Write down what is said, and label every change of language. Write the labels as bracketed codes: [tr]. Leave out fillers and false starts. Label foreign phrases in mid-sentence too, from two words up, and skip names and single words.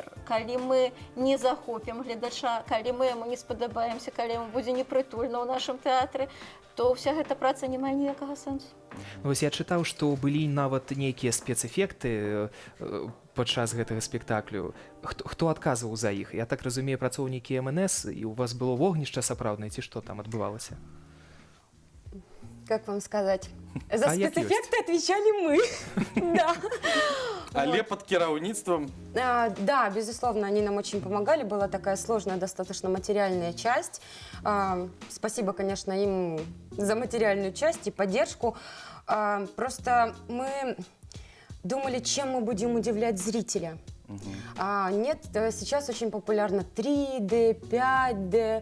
[be] Калі мы не захопім гледача, калі мы яму не спадабаемся, калі яму будзе непрытульна ў нашым тэатры, то ўся гэта праца не мае ніякага сэнсу. Вось я чытаў, што былі нават нейкія спецэфекты падчас гэтага спектаклю. Хто адказваў за іх? Я так разумею, працоўнікі МНС, і у вас было вогнішча сапраўднае, ці што там адбывалася? [ru] Как вам сказать? За [be] А як [ru] спецэффекты отвечали мы. Да. [be] Але под кіраўніцтвам [ru] Да, безусловно, они нам очень помогали. Была такая сложная достаточно материальная часть. Спасибо, конечно, им за материальную часть и поддержку. Просто мы думали, чем мы будем удивлять зрителя. Нет, сейчас очень популярно 3D, 5D.